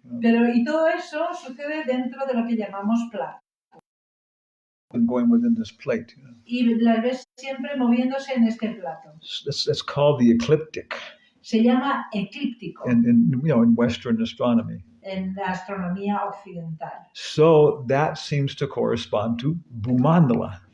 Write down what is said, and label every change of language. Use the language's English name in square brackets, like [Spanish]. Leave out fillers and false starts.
[English] You know, [Spanish] Pero y todo eso sucede dentro de lo que llamamos plato. [English] and going within this plate. You know. [Spanish] Y las ves siempre moviéndose en este plato. [English] That's called the ecliptic, [Spanish] Se llama eclíptico [English] in Western astronomy. [Spanish] en la astronomía occidental. [English] So that seems to correspond to Bhumandala,